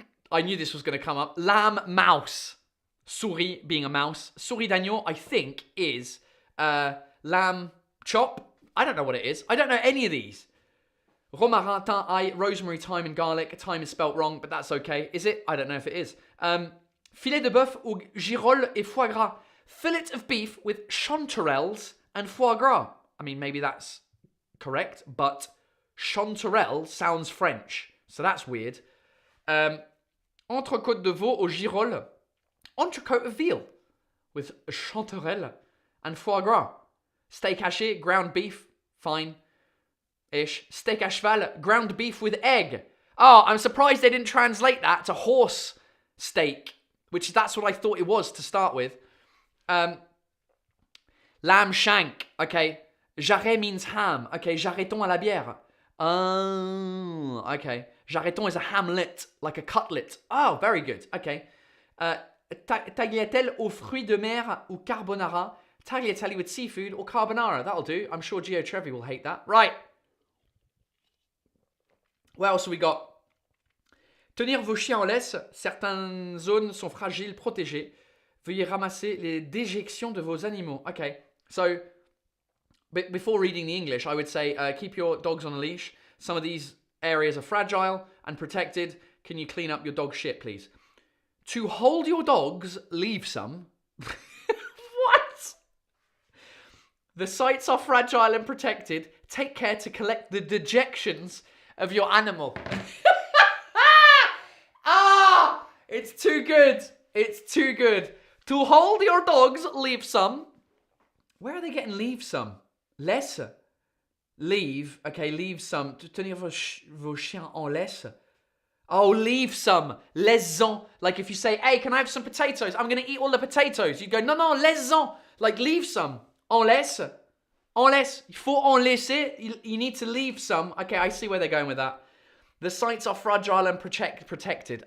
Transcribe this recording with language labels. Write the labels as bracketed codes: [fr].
[en] I knew this was going to come up. Lamb, mouse. Souris being a mouse. [fr] Souris d'agneau, [en] I think, is lamb chop. I don't know what it is. I don't know any of these. [fr] Romarin, thym, ail, [en] rosemary, thyme, and garlic. Thyme is spelt wrong, but that's okay. Is it? I don't know if it is. [fr] Filet de bœuf aux girolles et foie gras. [en] Fillet of beef with chanterelles and foie gras. I mean, maybe that's correct, but chanterelle sounds French, so that's weird. [fr] Entrecôte de veau aux girolles. [en] Entrecôte of veal with chanterelle and foie gras. Steak haché, ground beef, fine-ish. [fr] Steak à cheval, [en] ground beef with egg. Oh, I'm surprised they didn't translate that to horse steak, which that's what I thought it was to start with. Lamb shank, okay. Jarret means ham, okay. [fr] Jarreton à la bière. Oh, okay. [en] Jarreton is a hamlet, like a cutlet. Oh, very good, okay. [fr] Tagliatelle aux fruits de mer ou carbonara. [en] Tagliatelle with seafood or carbonara. That'll do. I'm sure Gio Trevi will hate that. Right. What else have we got? [fr] Tenir vos chiens en laisse. Certaines zones sont fragiles, protégées. Veuillez ramasser les déjections de vos animaux. [en] Okay. So, before reading the English, I would say keep your dogs on a leash. Some of these areas are fragile and protected. Can you clean up your dog shit, please? To hold your dogs, leave some. What? The sites are fragile and protected. Take care to collect the dejections of your animal. Ah! It's too good. It's too good. To hold your dogs, leave some. Where are they getting leave some? Laisse. Leave. Okay, leave some. [fr] Tenir vos chiens en laisse. [en] Oh, leave some. [fr] Laisse-en. [en] Like if you say, hey, can I have some potatoes? I'm going to eat all the potatoes. You go, no, [fr] laisse-en. [en] Like leave some. [fr] En laisse. En laisse. Il faut en laisser. [en] You need to leave some. Okay, I see where they're going with that. The sites are fragile and protected.